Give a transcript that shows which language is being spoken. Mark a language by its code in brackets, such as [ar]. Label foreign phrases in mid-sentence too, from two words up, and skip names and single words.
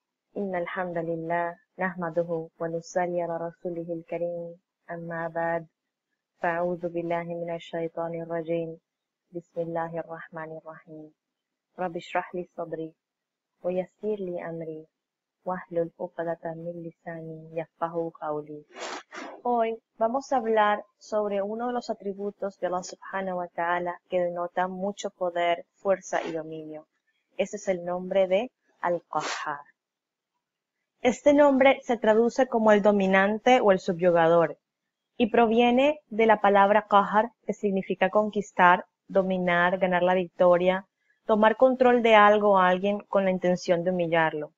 [ar] إن الحمد لله نحمده ونصلي على رسوله الكريم أما بعد فأعوذ بالله من الشيطان الرجيم بسم الله الرحمن الرحيم رب اشرح لي صدري ويسر لي أمري واحلل عقدة من لساني يفقهوا قولي. [es] Hoy vamos a hablar sobre uno de los atributos de Allah [ar] سبحانه وتعالى [es] que denota mucho poder, fuerza y dominio. Ese es el nombre de Al-Qahhar. Este nombre se traduce como el dominante o el subyugador y proviene de la palabra qahar, que significa conquistar, dominar, ganar la victoria, tomar control de algo o alguien con la intención de humillarlo.